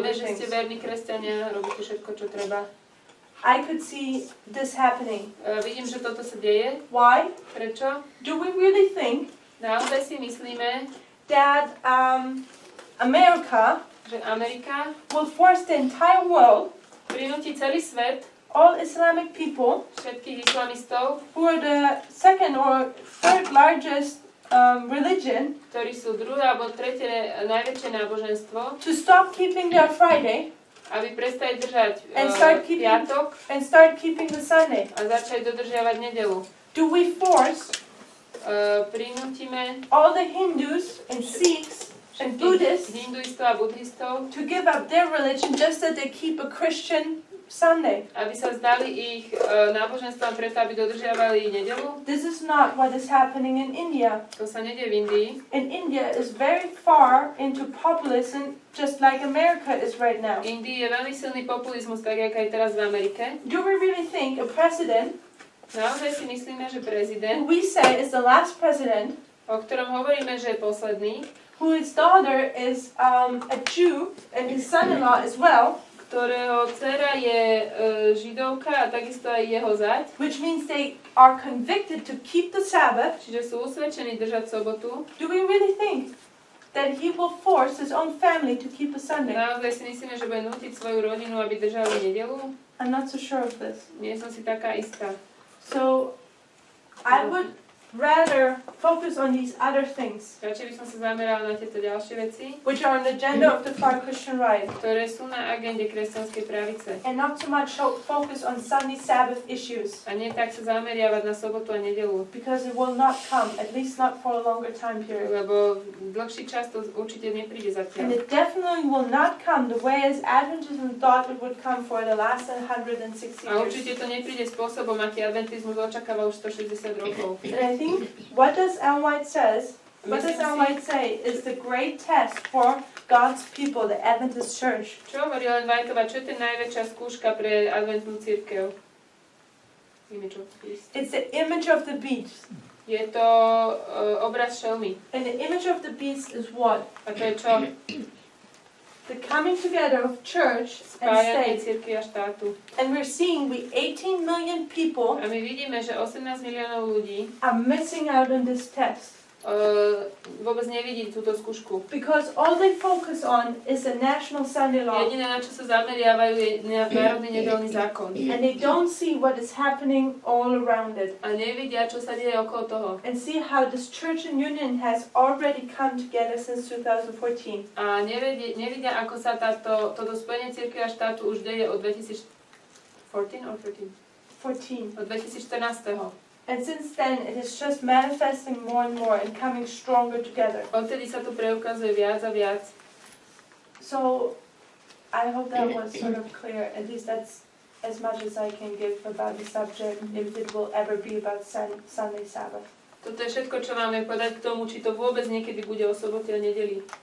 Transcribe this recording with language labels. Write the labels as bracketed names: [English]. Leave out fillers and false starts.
[Slovak] Vieme, [English] the [Slovak] že ste [English] things. [Slovak] verní kresťania, robíte všetko, čo treba. [English] I could see this happening. [Slovak] Vidím, že toto sa deje. [English] Why? [Slovak] Prečo? [English] Do we really think [Slovak] Naozaj si myslíme, [English] that America [Slovak] že Amerika [English] will force the entire world, [Slovak] prinúti celý svet, [English] all Islamic people, [Slovak] všetkých islamistov, [English] who are the second or third largest religion, [Slovak] ktorí sú druhé alebo tretie najväčšie náboženstvo, [English] to stop keeping their Friday [Slovak] aby prestali držať [English] and start keeping [Slovak] piatok [English] the Sunday? [Slovak] a začali dodržiavať nedelu. [English] Do we force [Slovak] Prinútime [English] all the Hindus and Sikhs and Buddhists [Slovak] hinduistov a buddhistov, [English] to give up their religion just that they keep a Christian Sunday? [Slovak] aby sa vzdali ich náboženstvom preto, aby dodržiavali nedelu? [English] This is not what is happening in India. [Slovak] To sa nedie v Indii. [English] And India is very far into populism, just like America is right now. [Slovak] V Indii je veľmi silný populizmus, tak ako aj teraz v Amerike. [English] Do we really think a president, [Slovak] Naozaj si myslíme, že [English] who [Slovak] prezident, [English] we say is the last president, [Slovak] o ktorom hovoríme, že je posledný, [English] whose daughter is a Jew and his son-in-law as well, [Slovak] ktorého dcera je židovka a takisto aj jeho zať. [English] Which means they are convicted to keep the Sabbath. [Slovak] Čiže sú usvedčení držať sobotu. [English] Do we really think that he will force his own family to keep a Sunday? [Slovak] Naozaj si myslíme, že bude nútiť svoju rodinu, aby držali nedelu? [English] I'm not so sure of this. [Slovak] Nie som si taká istá. [English] So I would rather focus on these other things, [Slovak] Radšej by som sa zamerala na tieto ďalšie veci, [English] which are on the agenda of the far Christian right, [Slovak] ktoré sú na agende kresťanskej pravice. [English] and not so much focus on Sunday Sabbath issues, [Slovak] A nie tak sa zameriavať na sobotu a nedelu. [English] because it will not come, at least not for a longer time period. [Slovak] Lebo dlhší čas to určite nepríde zatiaľ. [English] it definitely will not come the way as Adventism thought it would come for the last 160 [Slovak] A určite to nepríde spôsobom, aký adventizmus očakáva už 160 rokov. [English] And I think what does Ellen White says, what does Ellen White say is the great test for God's people, the Adventist church. [Slovak] Čo hovorí Ellen Whiteová? Čo je tá najväčšia skúška pre adventnú cirkev? [English] Image of the beast. It's the image of the beast. [Slovak] Je to obraz šelmy. [English] And the image of the beast is what? [Slovak] A to je čo? [English] The coming together of church and [Slovak] Spájanie [English] state. [Slovak] cirkvi a štátu. [English] And we're seeing 18 million people [Slovak] A my vidíme, že 18 miliónov ľudí [English] are missing out on this test. [Slovak] vôbec nevidí túto skúšku. [English] Because all they focus on is a national Sunday law. [Slovak] Jediné, na čo sa zameriavajú, je na národný nedeľný zákon. [English] And they don't see what is happening all around it. [Slovak] A nevidia, čo sa deje okolo toho. [English] And see how this church and union has already come together since 2014. [Slovak] A nevidia, ako sa toto spojenie cirkvi a štátu už deje od 2014 [English] or 13? 14. [Slovak] Od 2014. [English] And since then, it is just manifesting more and more and coming stronger together. [Slovak] Odtedy sa to preukazuje viac a viac. [English] So, I hope that was sort of clear. At least that's as much as I can give about the subject, if it will ever be about Sunday Sabbath. [Slovak] Toto je všetko, čo máme povedať k tomu, či to vôbec niekedy bude o sobote a nedeli.